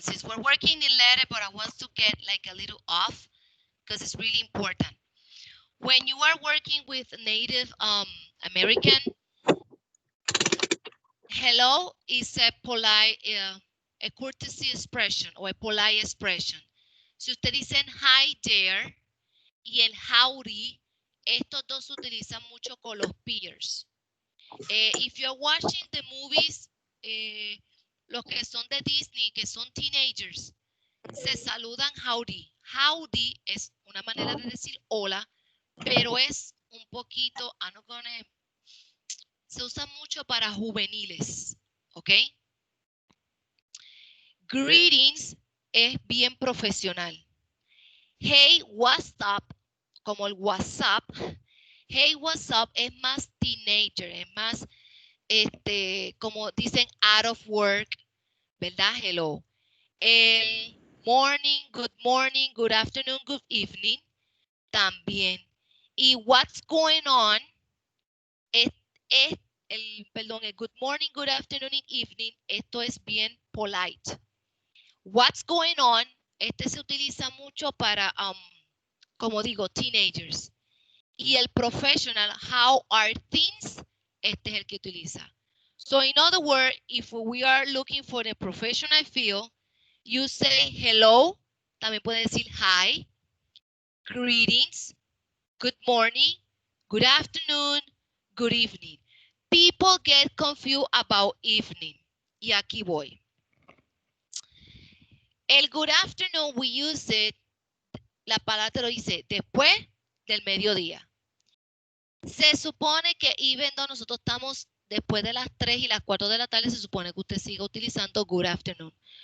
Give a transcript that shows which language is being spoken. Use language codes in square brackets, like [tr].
[en] Since we're working in letter, but I want to get like a little off because it's really important. When you are working with Native American, hello is a polite, a courtesy expression or a polite expression. [es] Si ustedes dicen hi there y el howdy, estos dos se utilizan mucho con los peers. [en] If you're watching the movies, [es] los que son de Disney, que son teenagers, se saludan howdy. Howdy es una manera de decir hola, pero es un poquito, se usa mucho para juveniles, ¿ok? Greetings es bien profesional. [en] Hey, what's up, [es] como el WhatsApp. [en] Hey, what's up [es] es más teenager, es más, como dicen, [en] out of work, [es] ¿verdad? [en] Hello. El morning, good afternoon, good evening, [es] también. [en] Y what's going on es el good morning, good afternoon, and evening. [es] Esto es bien [en] polite. What's going on? [es] Este se utiliza mucho para, como digo, teenagers. Y el professional, [en] how are things? [es] Este es el que utiliza. [en] So in other words, if we are looking for the professional field, you say hello. [es] También puede decir hi, greetings, good morning, good afternoon, good evening. [en] People get confused about evening. [es] Y aquí voy. El good afternoon, [en] we use it, [es] la palabra lo dice después del mediodía. Se supone que [en] even though [es] nosotros estamos después de las 3 y las 4 de la tarde, se supone que usted siga utilizando good afternoon.